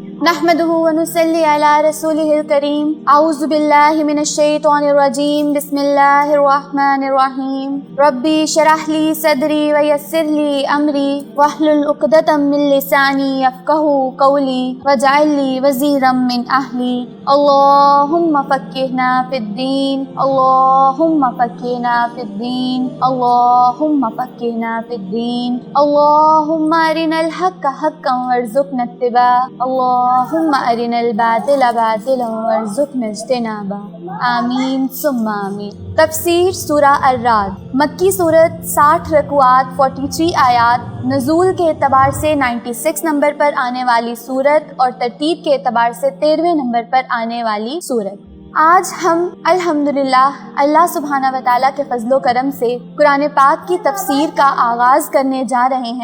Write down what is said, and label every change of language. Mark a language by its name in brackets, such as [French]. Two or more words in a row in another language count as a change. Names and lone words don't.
[Arabic] نحمده ونصلي على رسوله الكريم أعوذ بالله من الشيطان الرجيم. بسم الله الرحمن الرحيم. رب اشرح لي صدري ويسر لي أمري واحلل عقدة من لساني يفقهوا قولي واجعل لي وزيرا من أهلي. اللهم فقهنا في الدين، اللهم فقهنا في الدين، اللهم فقهنا في الدين، اللهم أرنا الحق حقا وارزقنا اتباعه، اللهم أرنا الباطل باطلا وارزقنا اجتنابه. آمين ثم آمين. [Urdu] تفسیر سورہ الرعد. مکی سورت 60 رکوعات 43 آیات، نزول کے اعتبار سے 96 نمبر پر آنے والی سورت اور ترتیب کے اعتبار سے 13ویں نمبر پر آنے والی سورت. آج ہم الحمدللہ [Arabic] الله سبحانه وتعالى [Urdu] کے فضل و کرم سے قرآن پاک کی تفسیر کا آغاز کرنے جا رہے ہیں.